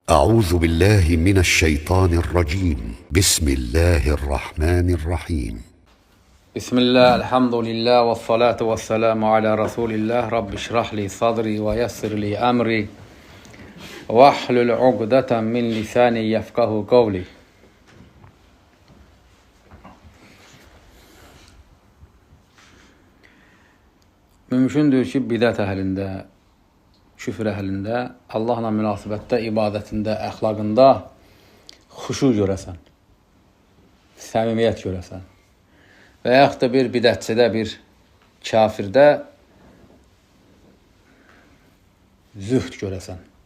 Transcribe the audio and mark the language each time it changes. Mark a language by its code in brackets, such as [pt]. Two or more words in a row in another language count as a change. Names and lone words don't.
[ar] أعوذ بالله من الشيطان الرجيم بسم الله الرحمن الرحيم بسم الله الحمد لله والصلاة والسلام على رسول الله رب اشرح لي صدري ويسر لي أمري واحلل عقدة من لساني يفقه قولي. [az] Mümkündür ki bidət əhlində, küfr əhlində, Allahla münasibətdə, ibadətində, əxlaqında xuşu görəsən, səmimiyyət görəsən və yaxud da bir bidətçidə, bir kafirdə zühd görəsən.